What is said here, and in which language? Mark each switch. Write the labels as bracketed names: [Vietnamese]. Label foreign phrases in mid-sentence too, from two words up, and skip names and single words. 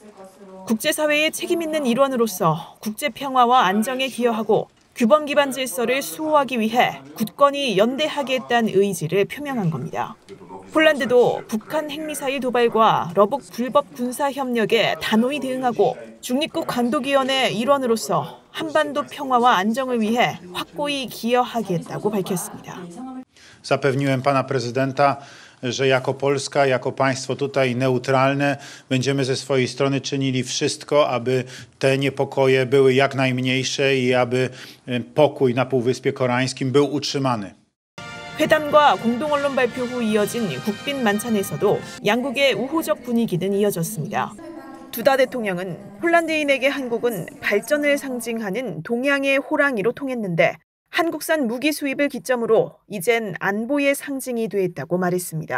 [Korean] 국제사회의 책임 있는 일원으로서 국제 평화와 안정에 기여하고 규범 기반 질서를 수호하기 위해 굳건히 연대하겠다는 의지를 표명한 겁니다. 폴란드도 북한 핵미사일 도발과 러북 불법 군사 협력에 단호히 대응하고 중립국 관독위원회 일원으로서 한반도 평화와 안정을 위해 확고히 기여하겠다고 밝혔습니다. [Polish] Zapewniłem pana prezydenta, że jako Polska, jako państwo tutaj neutralne będziemy ze swojej strony czynili wszystko, aby te niepokoje były jak najmniejsze i aby pokój na Półwyspie Koreańskim był utrzymany. [Korean] 회담과 공동언론 발표 후 이어진 국빈 만찬에서도 양국의 우호적 분위기는 이어졌습니다. 두다 대통령은 폴란드인에게 한국은 발전을 상징하는 동양의 호랑이로 통했는데 한국산 무기 수입을 기점으로 이젠 안보의 상징이 됐다고 말했습니다.